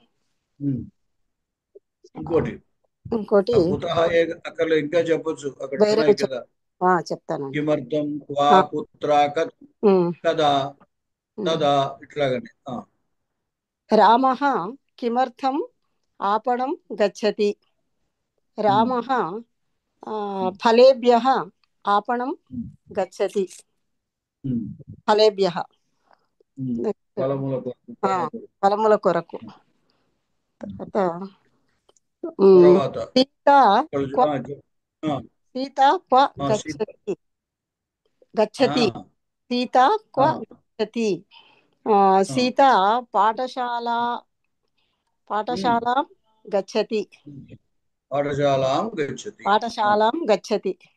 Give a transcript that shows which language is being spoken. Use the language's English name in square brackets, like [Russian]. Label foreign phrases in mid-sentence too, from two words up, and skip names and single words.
[Telugu] ఇంకోటి ఇంకోటి కుతః అక్కడ ఇంకా చెప్పొచ్చు, అక్కడ వేరే ఉన్నాయి కదా. చెప్తానండి. [Sanskrit] किमर्थं क्वा कुत्र कदा तदा ఇట్లాగని. रामः किमर्थं आपणं गच्छति, रामः फलेभ्यः आपणं गच्छति, फलेभ्यः [Telugu] ఫలముల కొరకు. [Sanskrit] सीत क्व गच्चति, गच्चति सीत क्व गच्चति. सीत पाठशालां गच्चति, पाठशालां गच्चति.